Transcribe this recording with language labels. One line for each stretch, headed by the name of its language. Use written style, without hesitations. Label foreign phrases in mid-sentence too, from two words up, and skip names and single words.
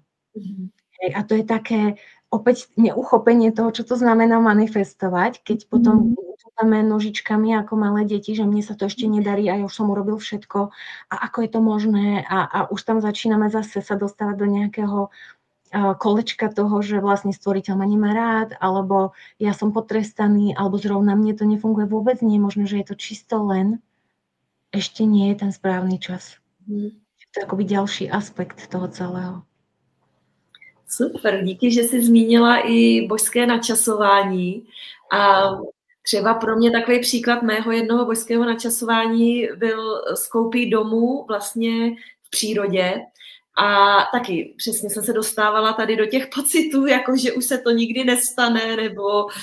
Slovak: A to je také opäť neuchopenie toho, čo to znamená manifestovať, keď potom máme nožičkami ako malé deti, že mne sa to ešte nedarí a ja už som urobil všetko a ako je to možné a už tam začíname zase sa dostávať do nejakého kolečka toho, že vlastne stvoriteľ ma nemá rád, alebo ja som potrestaný, alebo zrovna mne to nefunguje, vôbec nie je možné, že je to čisto len ešte nie je ten správny čas. To je akoby ďalší aspekt toho celého.
Czech: Super, díky, že jsi zmínila i božské načasování a třeba pro mě takový příklad mého jednoho božského načasování byl z koupí domů vlastně v přírodě a taky přesně jsem se dostávala tady do těch pocitů, jako že už se to nikdy nestane nebo